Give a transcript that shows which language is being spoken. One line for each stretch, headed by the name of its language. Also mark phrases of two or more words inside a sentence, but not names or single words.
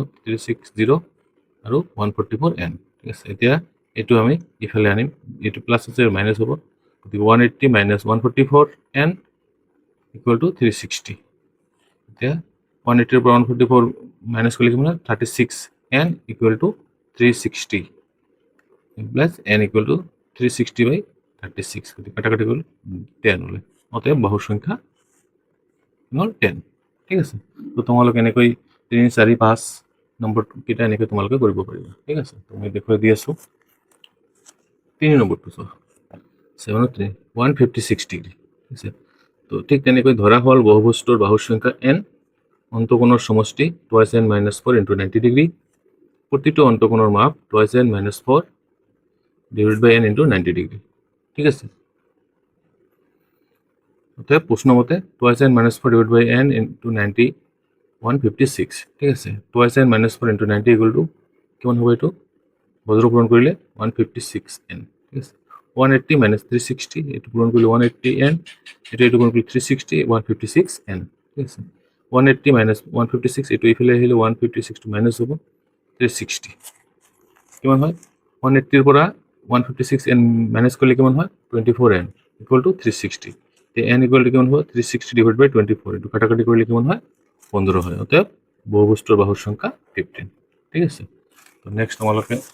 Assamese: 360 আৰু 144 n। ঠিক আছে, এতিয়া এইটো আমি ইফালে আনিম, এইটো প্লাস আছে মাইনাস হ'ব।
English: 180 minus 144 n equal to 360।
Assamese: এতিয়া 180 পৰা 144 মাইনাস কৰিলে কিমান? 36 n
English: equal to
Assamese: 360 প্লাস n
English: equal to
Assamese: 360/36 কাটাকাটি করলে 10 হলে অতএব বাহুৰ সংখ্যা হ'ল 10 ঠিক আছে তো তোমালোকে এনেকৈ 3 4 5 নম্বৰ কেইটা এনেকৈ তোমালোকে কৰিব পাৰিবা ঠিক আছে তুমি দেখুৱাই দি আছো 3 নম্বৰটো চোৱা 7 156 ডিগ্ৰী ঠিক আছে তো ঠিক তেনেকৈ ধৰা হ'ল বহুভুজটোৰ বাহুৰ সংখ্যা n অন্তকোণৰ সমষ্টি 2n - 4 × 90 ডিগ্ৰী প্ৰতিটো অন্তকোণৰ মাপ 2n - 4 / n × 90 ডিগ্ৰী ঠিক আছে অতএব প্রশ্ন মতে 2n - 4 / n × 90 156 ঠিক আছে 2n - 4 × 90
English: equal to
Assamese: কিমান হ'ব এইটো বজ্ৰ পূৰণ কৰিলে 156n ঠিক আছে 180 - 360 এইটো পূৰণ কৰিলে 180n এইটো পূৰণ কৰিলে 360 156n ঠিক আছে 180 - 156 এইটো ইফালে আহিলে 156 টো মাইনাস হ'ব 360 কিমান হয় 180 ৰ পৰা 156n মাইনাস কৰিলে কিমান হয় 24n
English: equal to
Assamese: 360 তে n
English: equal to
Assamese: কিমান হ'ব 360 / 24 এইটো কাটাকাটি কৰিলে কিমান হয় 15 হয় অতএব বহুভুজটোৰ বাহুৰ সংখ্যা 15 ঠিক আছে তো নেক্সট তোমালোকে